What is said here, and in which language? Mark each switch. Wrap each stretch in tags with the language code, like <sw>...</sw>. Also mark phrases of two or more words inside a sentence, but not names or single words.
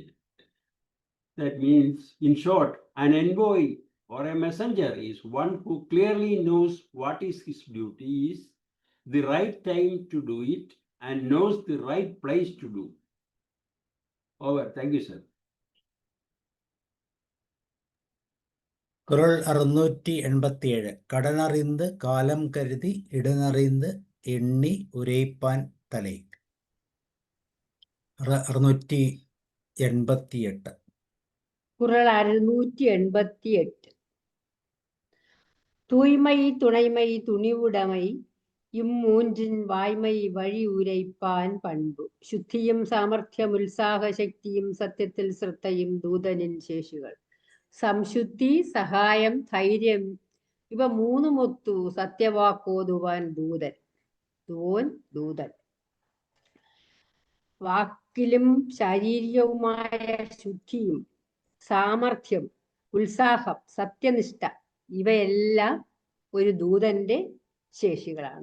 <en>That means, in short, an envoy or a messenger is one who clearly knows what is his duty is, the right time to do it, and knows the right place to do. Over. Thank you, sir.</en> <ml>കുറൾ 687.</ml> <ta>கடனறிந்து காலம் கருதி இடனறிந்து எண்ணி உரைப்பான் தலை. 688. குறள் 688. தூய்மை, துணைமை, துணிவுடைமை இம்மூன்றின் வாய்மை வழி உரைப்பான் பண்பு.</ta> <ml>ശുദ്ധിയും സാമർഥ്യം, ഉത്സാഹ ശക്തിയും സത്യത്തിൽ ശ്രദ്ധയും ദൂതനിൻ ശേഷികൾ. സംശുദ്ധി, സഹായം, ധൈര്യം ഇവ മൂന്നുമൊത്തു സത്യവാക്കോതുവാൻ ദൂതൻ. ദൂതൻ വാക്കിലും ശാരീരികവുമായ ശുദ്ധിയും സാമർഥ്യം, ഉത്സാഹം, സത്യനിഷ്ഠ ഇവയെല്ലാം ഒരു ദൂതന്റെ ശേഷികളാണ്.</ml>